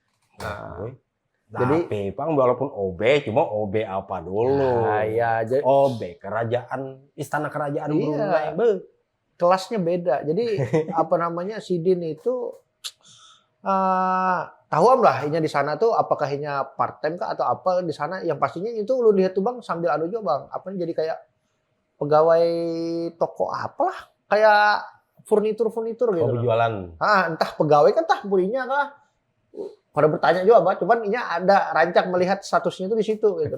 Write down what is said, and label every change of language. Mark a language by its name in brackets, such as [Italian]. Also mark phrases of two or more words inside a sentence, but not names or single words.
[Banjar] Jadi Pang walaupun OB cuma OB apa dulu? Jadi OB kerajaan, istana kerajaan Brunei. Kelasnya beda. Jadi si Din itu tahuan lah inya di sana tuh apakah inya [English] part time [Banjar] kah atau apa di sana, yang pastinya itu lu lihat tuh Bang sambil juga Bang jadi kayak pegawai toko apalah, kayak furnitur gitu. Jualan. Entah pegawai kan entah burinya kah. Pada bertanya juga, Bang, cuman inya ada rancak melihat statusnya itu di situ gitu.